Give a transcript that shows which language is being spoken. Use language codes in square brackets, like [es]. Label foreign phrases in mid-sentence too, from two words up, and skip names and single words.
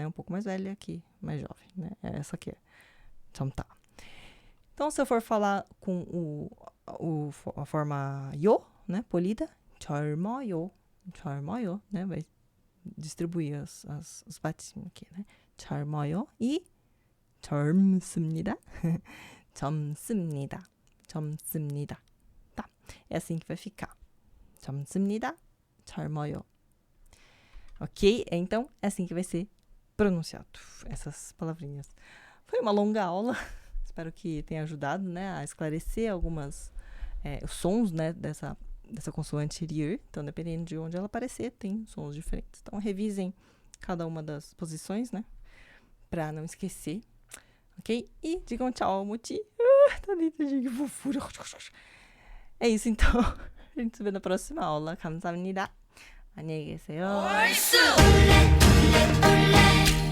[pt] Um pouco mais velha aqui, mais jovem, né? É essa aqui. 젊다. Então, se eu for falar com a forma yo, né? Polida, 젊어요, né? Vai distribuir os batismos aqui, né? [ko] 젊어요 e 젊습니다. 젊습니다. [pt] Tá? É assim que vai ficar. [ko] 젊습니다. 젊어요. [pt] Ok? Então, é assim que vai ser pronunciado. Essas palavrinhas. Foi uma longa aula. Espero que tenha ajudado, né, a esclarecer algumas os sons, né, dessa consoante rir. Então, dependendo de onde ela aparecer, tem sons diferentes. Então, revisem cada uma das posições, né, para não esquecer. Ok? E digam tchau, Muti. Tá lindo, gente. Fofura. É isso, então. A gente se vê na próxima aula. [ko] 감사합니다. 안녕히 계세요.